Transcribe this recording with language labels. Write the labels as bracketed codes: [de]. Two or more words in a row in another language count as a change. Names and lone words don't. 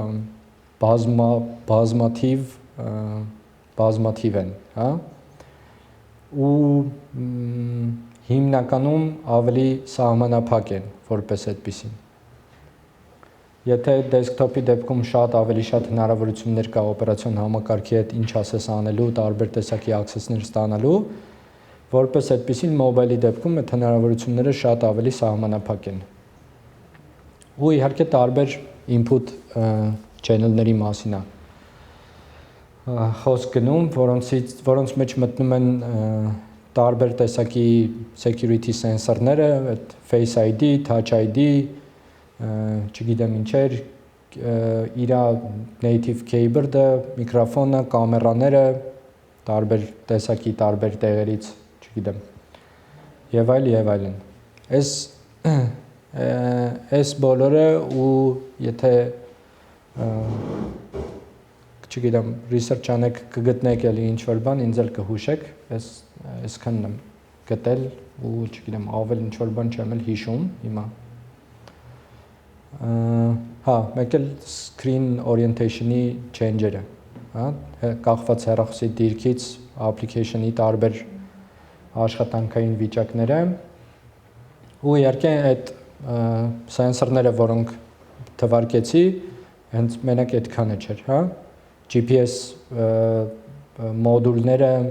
[hy] բազմաթիվ են, հա, ու հիմնականում ավելի սահմանափակ են որպես այդպիսին։ Եթե դեսկթոփի դեպքում ավելի շատ հնարավորություններ կա օպերացիոն համակարգի հետ ինչ ասես անելու, տարբեր տեսակի access-ներ ստանալու, որպես այդպիսին մոբայլի դեպքում այդ հնարավորությունները շատ ավելի սահմանափակ են։ Ու իհարկե տարբեր [en] input channel- [hy] ների մասին է խոսք գնում, որոնց մեջ մտնում են տարբեր տեսակի [en] security sensor- [hy] ները, այդ Face ID, Touch ID, չգիտեմ ինչեր, իր [en] native keyboard- [hy] ը, միկրոֆոնը, կամերաները, տարբեր տեսակի տարբեր տեղերից, չգիտեմ, եւ այլն։ Այս բոլորը ու եթե չգիտեմ, research անեք կգտնեք էլի ինչ-որ բան, ինձ էլ կհուշեք, այսքանն եմ գտել ու չգիտեմ, ավել ինչ-որ բան չեմ էլ հիշում հիմա։ Հա, մեկ էլ [en] screen orientation- [hy] ի change-երը, հա, կախված հեռախոսի դիրքից application-ի տարբեր աշխատանքային վիճակները ու իհարկե այդ սենսորները, որոնք թվարկեցի, հենց մենակ այդքանը չէր, հա, GPS մոդուլները,